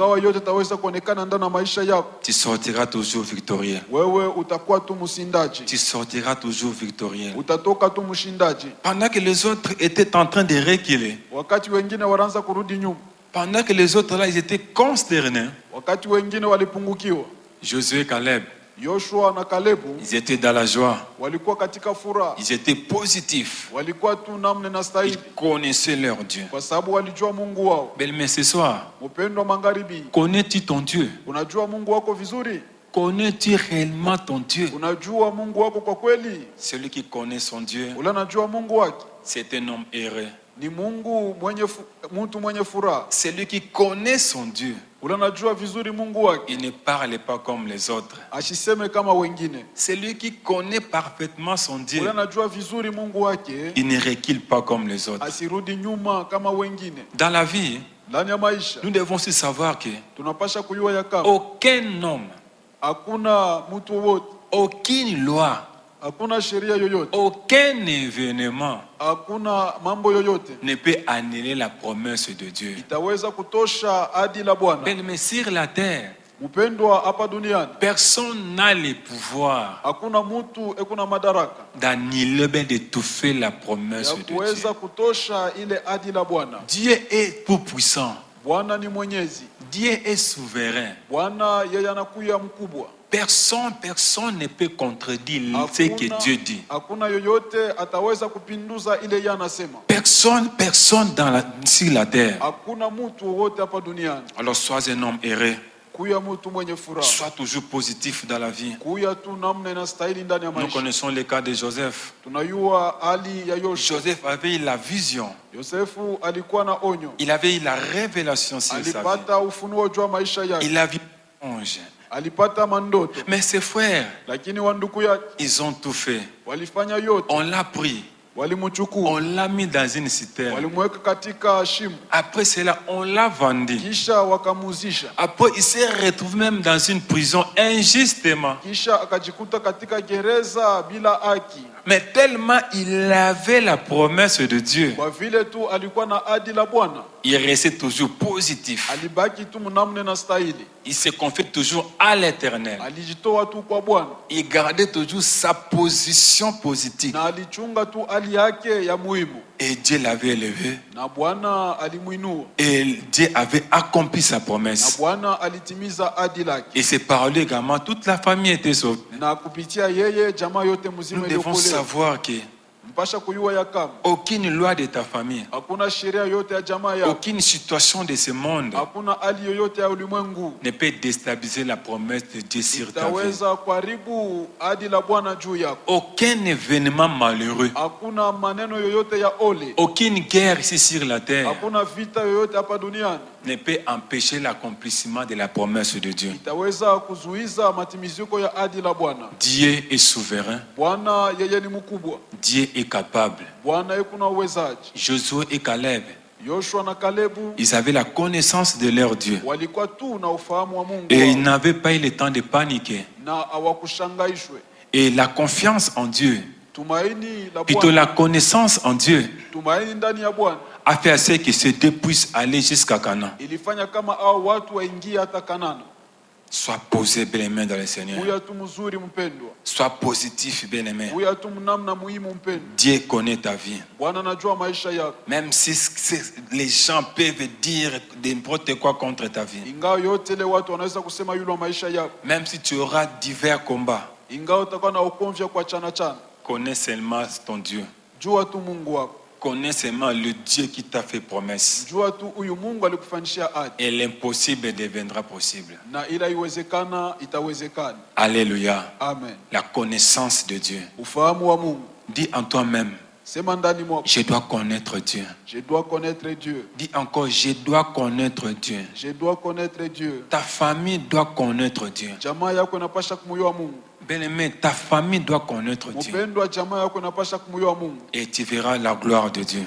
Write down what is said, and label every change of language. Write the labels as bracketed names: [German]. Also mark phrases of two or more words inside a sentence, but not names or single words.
[Swahili] ingawa yote taweza kuonekana ndani ya maisha yako, [French] tu sortiras toujours victorieux. [Swahili] wewe utakuwa tu mshindaji, [French] Tu sortiras toujours victorieux. [Swahili] utatoka tu mshindaji. [French] Pendant que les autres étaient en train de reculer, [Swahili] Wakati wengine wanaanza kurudi nyuma, [French] pendant que les autres là, ils étaient consternés, [Swahili] wakati wengine walipungukiwa, [French] Josué et Caleb, [Swahili] Yoshua na Kalebu [French] ils étaient dans la joie, [Swahili] walikuwa katika furaha, [French] ils étaient positifs, [Swahili] walikuwa tu namna na [French] ils [Swahili] stahili, [French] connaissaient leur Dieu. [Swahili] kwa sababu walijua Mungu wao. [French] Mais ce soir, [Swahili] Mpendwa magharibi, [French] connais-tu ton Dieu? [Swahili] unajua Mungu wako vizuri? [French] Connais-tu réellement ton Dieu? [Swahili] Unajua Mungu wako kwa kweli? [French] Celui qui connaît son Dieu, [Swahili] Ule anajua Mungu wake [French] c'est un homme heureux. [Swahili] ni Mungu mtu mwenye furaha. [French] Celui qui connaît son Dieu, [Swahili] Ule anajua vizuri Mungu wake, [French] il ne parle pas comme les autres. [Swahili] asiseme kama wengine. [French] Celui qui connaît parfaitement son Dieu, [Swahili] Ule anajua vizuri Mungu wake, [French] il ne recule pas comme les autres. [Swahili] asirudi nyuma kama wengine. [French] Dans la vie, [Swahili] Ndani ya maisha [French] nous devons aussi savoir que [Swahili] tunapasha kujua ya kama [French] aucun homme, [Swahili] hakuna mtu wowote, [French] aucune loi, [Swahili] hakuna sheria yoyote, [French] aucun événement [Swahili] hakuna mambo yoyote [French] ne peut annuler la promesse de Dieu. [Swahili] itaweza kutosha ahadi la Bwana. [French] Mais sur la terre, [Swahili] Mpendwa, hapa duniani [French] personne n'a le pouvoir [Swahili] hakuna mtu ekuna madaraka [French] d'annuler, d'étouffer la promesse [Swahili] ya [French] de Dieu. [Swahili] kuweza kutosha ile ahadi la Bwana. [French] Dieu est tout puissant. [Swahili] Bwana ni mwenyezi. [French] Dieu est souverain. [Swahili] Bwana yeye anakuya mkubwa. [French] Personne ne peut contredire ce que Dieu dit. [Swahili] Hakuna yoyote ataweza kupinduza ile yeye anasema. [French] Personne sur la terre. [Swahili] Hakuna mtu wote hapa duniani. [French] Alors sois un homme heureux. [Swahili] Kuya mtu mwenye furaha. [French] Sois toujours positif dans la vie. [Swahili] Kuya tu namna inastahili ndani ya [French] Nous [Swahili] maisha. [French] connaissons le cas de Joseph. [Swahili] Tunayua hali ya Yoshua. [French] Joseph avait eu la vision. [Swahili] Yosefu alikuwa na onyo. [French] Il avait eu la révélation sur sa vie. [Swahili] Alipata ufunuo juu ya maisha yake. [French] Il a vu l'ange. [Swahili] Alipata mandoto. [French] Mais ses frères, [Swahili] Lakini wandugu yake [French] ils ont tout fait. [Swahili] walifanya yote. [French] On l'a pris. [Swahili] Walimchukua. [French] On l'a mis dans une citerne. [Swahili] Walimweka katika shimo. [French] Après cela, on l'a vendu. [Swahili] Kisha wakamuzisha. [French] Après, il s'est retrouvé même dans une prison injustement. [Swahili] Kisha akajikuta katika gereza bila haki. [French] Mais tellement il avait la promesse de Dieu, [Swahili] Kwa vile tu alikuwa na ahadi la Bwana, [French] il restait toujours positif. [Swahili] alibaki tu mnamna na stahili. [French] Il se confiait toujours à l'Éternel. [Swahili] Alijitoa tu kwa Bwana [French] Il gardait toujours sa position positive. [Swahili] na alichunga tu hali yake ya muhimu, [French] Et Dieu l'avait élevé. [Swahili] na Bwana alimuinua, [French] Et Dieu avait accompli sa [Swahili] na [French] promesse. [Swahili] Bwana alitimiza ahadi lake, [French] Et c'est par lui également, toute la famille était sauvée. [Swahili] na kupitia yeye jamaa yote mzima [French] Nous devons [Swahili] iliokolewa. [French] savoir que [Swahili] Mpasha kuyua ya kama [French] aucune loi de ta famille, [Swahili] hakuna sheria yote ya jamaa yako, [French] aucune situation de ce monde [Swahili] hakuna hali yoyote ya ulimwengu [French] ne peut déstabiliser la promesse de Dieu sur ta vie. [Swahili] itaweza kuharibu ahadi la Bwana juu yako. [French] Aucun événement malheureux, [Swahili] Hakuna maneno yoyote ya ole, [French] aucune guerre ici sur la terre [Swahili] hakuna vita yoyote hapa duniani [French] ne peut empêcher l'accomplissement de la promesse de Dieu. [Swahili] itaweza kuzuiza matimiziko ya ahadi la Bwana. [French] Dieu est souverain. [Swahili] Bwana yeye ni mkubwa. [French] Dieu est capable. [Swahili] Bwana yeye kuna uwezaji. [French] Josué et Caleb, [Swahili] Yoshua na Kalebu [French] ils avaient la connaissance de leur Dieu. [Swahili] walikuwa tu na ufahamu wa Mungu [French] Et ils [Swahili] wao, [French] n'avaient pas eu le temps de paniquer. [Swahili] na hawakushangaishwe. [French] Et la confiance en Dieu, [Swahili] Tumaini la [French] plutôt [Swahili] Bwana, [French] la connaissance en Dieu, [Swahili] tumaini ndani ya Bwana [French] a fait à ce que ces deux puissent aller jusqu'à Canaan. [Swahili] ilifanya kama hao watu waingie hata Kanana. [French] Sois posé, bien-aimé dans le Seigneur. [Swahili] Huya tu mzuri mpendwa, [French] Sois positif, bien-aimé. [Swahili] huya tu mnamna muhimu mpendwa. [French] Dieu connaît ta vie. [Swahili] Bwana anajua maisha yako, [French] Même si les gens peuvent dire n'importe quoi contre ta vie. [Swahili] ingawa yote ile watu wanaweza kusema yule wa maisha yako, [French] Même si tu auras divers combats, [Swahili] ingawa utakuwa na ukomvi kwa chana chana, [French] connais seulement ton Dieu. [Swahili] jua tu Mungu wako, [French] Connais seulement le Dieu qui t'a fait promesse. [Swahili] jua tu huyu Mungu alikufanyishia ahadi, [French] Et l'impossible deviendra possible. [Swahili] na ila iwezekana itawezekana. [French] Alléluia. [Swahili] Amen. [French] La connaissance de Dieu. [Swahili] Ufahamu wa Mungu, [French] Dis en toi-même, [Swahili] sema ndani mwako, [French] je dois connaître Dieu. je dois connaître Dieu, Dis encore, je dois connaître Dieu. je dois connaître Dieu. Ta famille doit connaître Dieu. [Swahili] Jamaa yako inapasha kumuyua Mungu, [French] Bien-aimé, ta famille doit connaître Dieu. [Swahili] mpendwa, jamaa yako inapasha kumuyua Mungu, [French] Et tu verras la gloire de Dieu.